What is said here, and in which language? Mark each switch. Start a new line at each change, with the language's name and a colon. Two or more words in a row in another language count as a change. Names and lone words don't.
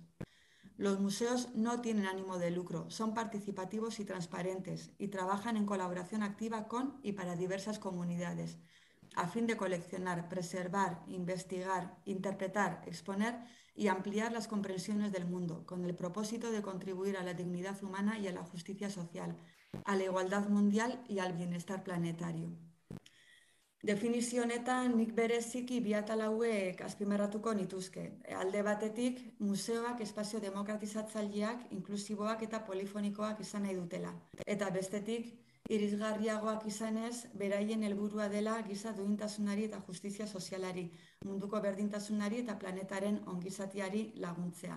Spanish: Los museos no tienen ánimo de lucro, son participativos y transparentes y trabajan en colaboración activa con y para diversas comunidades, a fin de coleccionar, preservar, investigar, interpretar, exponer y ampliar las comprensiones del mundo, con el propósito de contribuir a la dignidad humana y a la justicia social, a la igualdad mundial y al bienestar planetario.
Basque: Definizio honetan nik bereziki bi atal hauek azpimarratuko nituzke. Alde batetik, museoak espazio demokratizatzaileak, inklusiboak eta polifonikoak izan nahi dutela. Eta bestetik, irisgarriagoak izanez, beraien helburua dela giza duintasunari eta justizia sozialari, munduko berdintasunari eta planetaren ongizatiari laguntzea.